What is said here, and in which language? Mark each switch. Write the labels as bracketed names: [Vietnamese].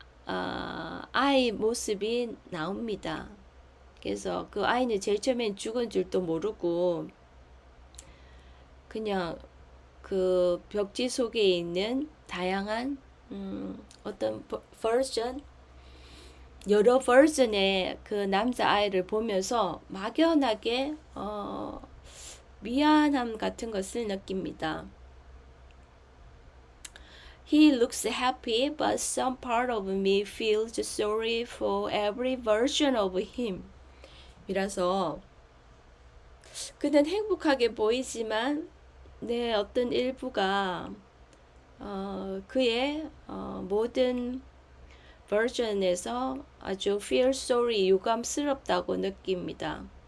[Korean] 아이 모습이 나옵니다. 그래서 그 아이는 제일 처음엔 죽은 줄도 모르고 그냥 그 벽지 속에 있는 다양한 어떤 버전, 여러 버전의 그 남자아이를 보면서 막연하게 미안함 같은 것을 느낍니다. [English] He looks happy, but some part of me feels sorry for every version of him. [Korean] 이라서 그는 행복하게 보이지만 내 어떤 일부가 그의 모든 버전에서 아주 [English] feel sorry, [Korean] 유감스럽다고 느낍니다.